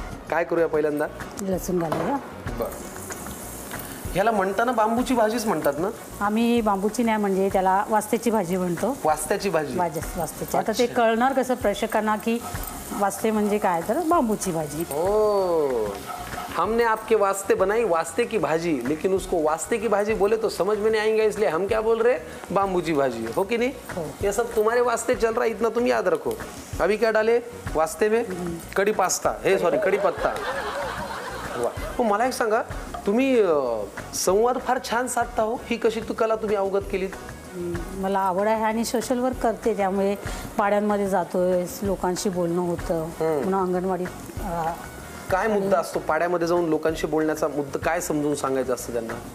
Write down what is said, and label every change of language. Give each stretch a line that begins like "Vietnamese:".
Marathi: काय करूया पहिल्यांदा? लसूण घालूया. बरं, ह्याला म्हणताना बांबूची भाजीच म्हणतात ना? आम्ही बांबूची नाही, म्हणजे त्याला वास्त्याची भाजी म्हणतो. वास्त्याची भाजी. वास्त्याची. आता ते कळणार कसं प्रेक्षकांना की वास्ते म्हणजे काय, तर बांबूची भाजी.
Hindi: ओ, हमने आपके वास्ते बनाई वास्ते की भाजी, लेकिन उसको वास्ते की भाजी बोले तो समझ में नहीं आएंगे, इसलिए हम क्या बोल रहे, बांबूची भाजी. हो कि नहीं? ये सब तुम्हारे वास्ते चल रहा है, इतना तुम याद रखो. अभी क्या डाले वास्ते में? कड़ी पास्ता, हे सॉरी कड़ी पत्ता.
Marathi: वा, मला एक सांगा, तुम्ही संवाद फार छान साधता हो, ही कशी कला तुम्ही अवगत केली? मला आवड आहे आणि सोशल वर्क करते, त्यामुळे पाड्यांमध्ये जातोय, लोकांशी बोलणं होतं. म्हणून अंगणवाडीत काय मुद्दा असतो पाड्यामध्ये जाऊन लोकांशी बोलण्याचा मुद्दा काय समजून सांगायचं असतं त्यांना?